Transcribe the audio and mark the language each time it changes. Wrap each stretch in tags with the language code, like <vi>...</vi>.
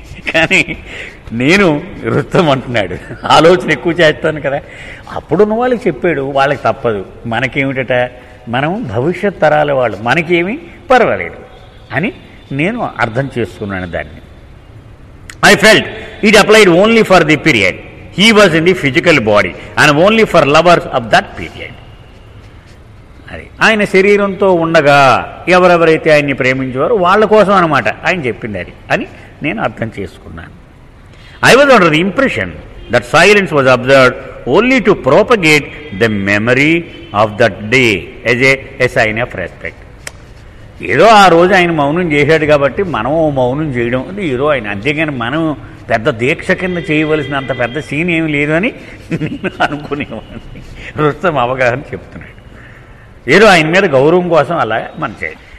<te>కానీ నేను వృత్తం అంటున్నాడు, ఆలోచన ఎక్కువ చేస్తాను కదా, అప్పుడున్న వాళ్ళకి చెప్పాడు, వాళ్ళకి తప్పదు, మనకేమిటట మనం భవిష్యత్ తరాల వాళ్ళు, మనకేమీ పర్వాలేదు అని నేను అర్థం చేసుకున్నాను దాన్ని.</te> <en>I felt it applied only for the period he was in the physical body and only for lovers of that period.</en> <te>అది ఆయన శరీరంతో ఉండగా ఎవరెవరైతే ఆయన్ని ప్రేమించేవారో వాళ్ళ కోసం అనమాట ఆయన చెప్పింది అది అని నేను అర్థం చేసుకున్నాను.</te> <en>I was under the impression that silence was observed only to propagate the memory of that day as a sign of respect.</en> <te>ఏదో ఆ రోజు ఆయన మౌనం చేశాడు కాబట్టి మనం మౌనం చేయడం అది ఏదో ఆయన, అంతేగాని మనం పెద్ద దీక్ష కింద చేయవలసినంత పెద్ద సీన్ ఏమి లేదు అని నేను అనుకునేవాడిని. రుస్తం అవగాహన చెప్తున్నాడు, ఏదో ఆయన మీద గౌరవం కోసం అలా మనం చేయాలి.</te>